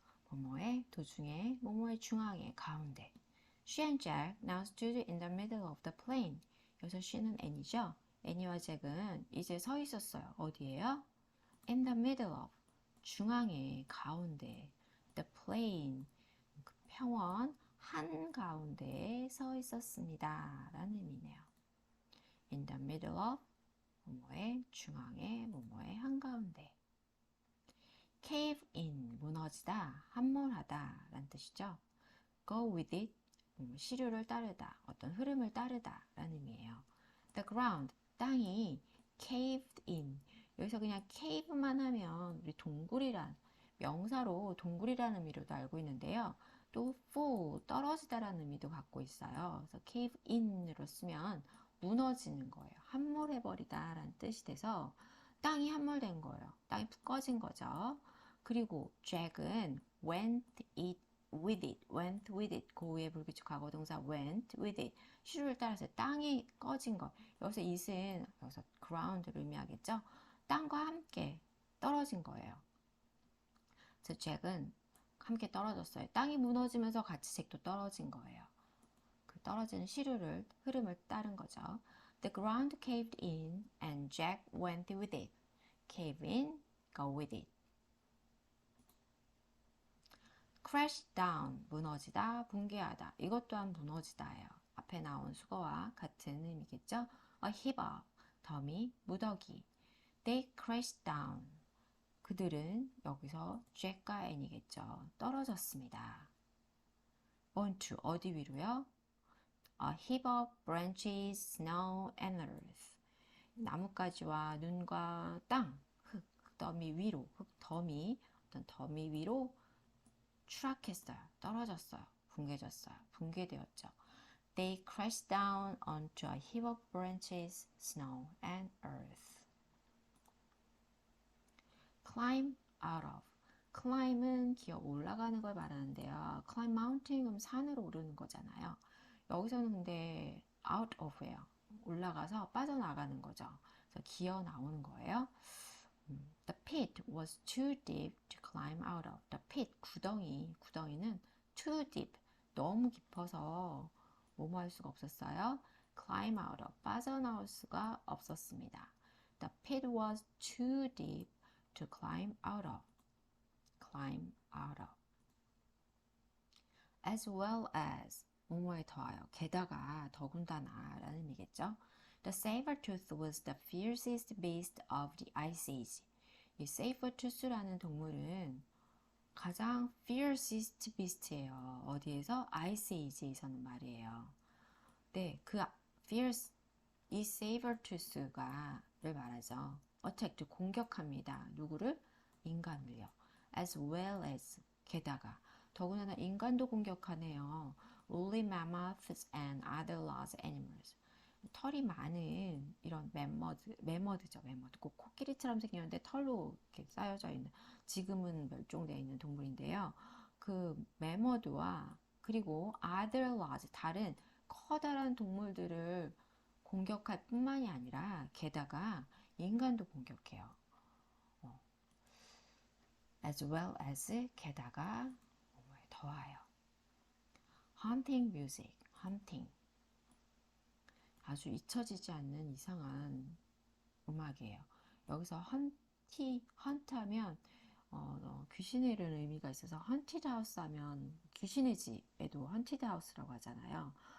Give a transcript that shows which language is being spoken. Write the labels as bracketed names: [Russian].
[Korean] 뭐뭐의 도중에, 뭐뭐의 중앙에, 가운데. [English] She and Jack now stood in the middle of the plain. [Korean] 여기서 she는 Annie죠? Annie와 잭은 이제 서 있었어요. 어디예요? [English] In the middle of. [Korean] 중앙에, 가운데. [English] The plain. [Korean] 평원. 한가운데에 서 있었습니다. 라는 의미네요. [English] In the middle of, [Korean] 뭐뭐의 중앙에, 뭐뭐의 한가운데. [English] Cave in, [Korean] 무너지다, 함몰하다 라는 뜻이죠. [English] Go with it, [Korean] 시류를 따르다, 어떤 흐름을 따르다 라는 의미예요. [English] The ground, [Korean] 땅이 [English] caved in. [Korean] 여기서 그냥 cave만 하면 우리 동굴이란, 명사로 동굴이라는 의미로도 알고 있는데요. 또 fall, 떨어지다라는 의미도 갖고 있어요. 그래서 cave in으로 쓰면 무너지는 거예요. 함몰해버리다 라는 뜻이 돼서 땅이 함몰된 거예요. 땅이 푹 꺼진 거죠. 그리고 잭은 [English] went with it. [Korean] 그 위에 불규칙 과거 동사 [English] went with it. [Korean] 시류를 따라서 땅이 꺼진 것. 여기서 it은 여기서 ground를 의미하겠죠. 땅과 함께 떨어진 거예요. 그래서 잭은 함께 떨어졌어요. 땅이 무너지면서 같이 잭도 떨어진 거예요. 그 떨어지는 시류를 흐름을 따른 거죠. [English] The ground caved in and Jack went with it. Cave in, go with it. Crash down, [Korean] 무너지다, 붕괴하다. 이것 또한 무너지다예요. 앞에 나온 수거와 같은 의미겠죠. [English] A heap up, [Korean] 더미, 무더기. [English] They crashed down. [Korean] 그들은 여기서 Jack과 Annie겠죠. 떨어졌습니다. onto, 어디 위로요? [English] A heap of branches, snow and earth. [Korean] 나뭇가지와 눈과 땅, 흙더미 위로, 흙더미, 어떤 더미 위로 추락했어요. 떨어졌어요. 붕괴졌어요. 붕괴되었죠. [English] They crashed down onto a heap of branches, snow and earth. Climb out of. [Korean] climb은 기어 올라가는 걸 말하는데요. [English] climb mountain [Korean] 그럼 산으로 오르는 거잖아요. 여기서는 근데 [English] out of [Korean] 예요. 올라가서 빠져나가는 거죠. 그래서 기어 나오는 거예요. [English] The pit was too deep to climb out of. The pit, [Korean] 구덩이는 [English] too deep, [Korean] 너무 깊어서 뭐뭐 할 수가 없었어요. [English] climb out of, [Korean] 빠져나올 수가 없었습니다. [English] The pit was too deep to climb out of. climb out of. as well as, [Korean] 뭐뭐에 더하여, 게다가, 더군다나 라는 의미겠죠. [English] The saber-tooth was the fiercest beast of the Ice Age. [Korean] 이 saber-tooth라는 동물은 가장 [English] fiercest beast [Korean] 예요. 어디에서? Ice Age에서는 말이에요. 네, 그 fierce, 이 saber-tooth가 를 말하죠. attack, 공격합니다. 누구를? 인간을요. [English] as well as, [Korean] 게다가. 더군다나 인간도 공격하네요. [English] woolly mammoths and other large animals. [Korean] 털이 많은 이런 매머드죠. 매머드. 꼭 코끼리처럼 생겼는데 털로 이렇게 쌓여져 있는, 지금은 멸종되어 있는 동물인데요. 그 매머드와 그리고 [English] other large, [Korean] 다른 커다란 동물들을 공격할 뿐만이 아니라 게다가 인간도 공격해요. [English] as well as, [Korean] 게다가 더하여. [English] hunting music, hunting. [Korean] 아주 잊혀지지 않는 이상한 음악이에요. 여기서 헌트하면 귀신의 이런 의미가 있어서 헌티드 하우스 하면 귀신의 집에도 헌티드 하우스라고 하잖아요.